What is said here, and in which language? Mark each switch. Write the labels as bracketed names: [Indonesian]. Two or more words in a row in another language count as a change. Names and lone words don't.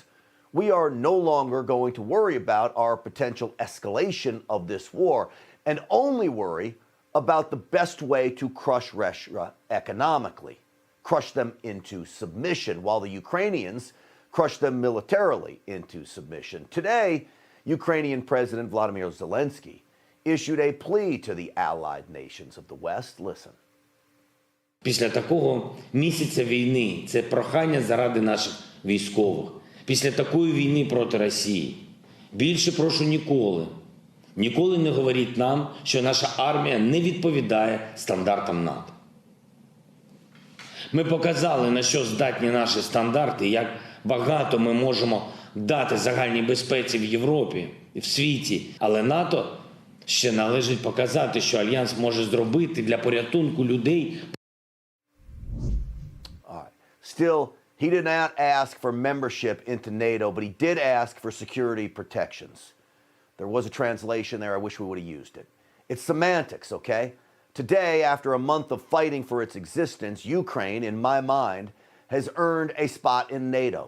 [English] We are no longer going to worry about our potential escalation of this war and only worry about the best way to crush Russia economically, crush them into submission, while the Ukrainians crush them militarily into submission. Today, Ukrainian President Vladimir Zelensky issued a plea to the allied nations of the West. Listen. [Ukrainian] Після такого місяця війни це прохання заради наших військових. Після такої війни проти Росії. Більше прошу ніколи не говоріть нам, що наша армія не відповідає стандартам НАТО. Ми показали, на що здатні наші стандарти, як багато ми можемо дати загальній безпеці в Європі і в світі. Але НАТО ще належить показати, що Альянс може зробити для порятунку людей. [English] Still, he did not ask for membership into NATO, but he did ask for security protections. There was a translation there. I wish we would have used it. It's semantics, okay? Today, after a month of fighting for its existence, Ukraine, in my mind, has earned a spot in NATO.